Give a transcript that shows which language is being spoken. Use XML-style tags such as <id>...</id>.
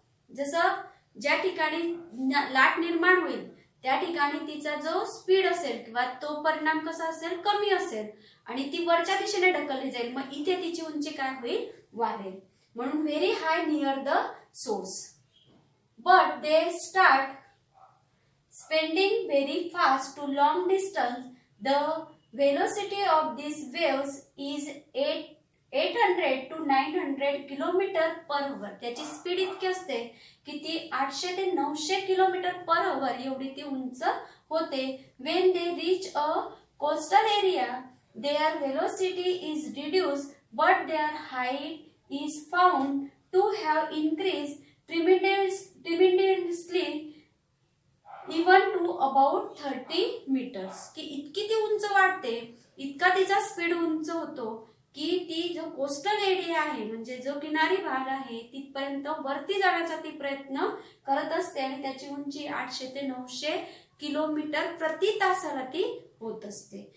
<mr>जसं ज्या ठिकाणी लाट निर्माण होईल त्या ठिकाणी तिचा जो स्पीड असेल किंवा तो परिणाम कसा असेल, कमी असेल आणि ती वरच्या दिशेने ढकलली जाईल, मग इथे तिची उंची काय होईल, वाढेल.</mr> <en>म्हणून very high near the source, but they start spending very fast to long distance. The velocity of these waves is 800 to 900 kilometre per hour.</en> <mr>त्याची स्पीड इतकी असते की ती 800 ते 900 किलोमीटर पर अवर एवढी ती उंच होते.</mr> <en>when they reach a coastal area their velocity is reduced but their height is found to have increased tremendously even to about 30 metres.</en> <mr>की इतकी ती उंच वाढते, इतका तिचा स्पीड उंच होतो की ती जो कोस्टल एरिया आहे म्हणजे जो किनारी भाग आहे तिथपर्यंत वरती जाण्याचा ती प्रयत्न करत असते आणि त्याची उंची 800 ते 900 किलोमीटर प्रति तासाला ती होत असते.</mr>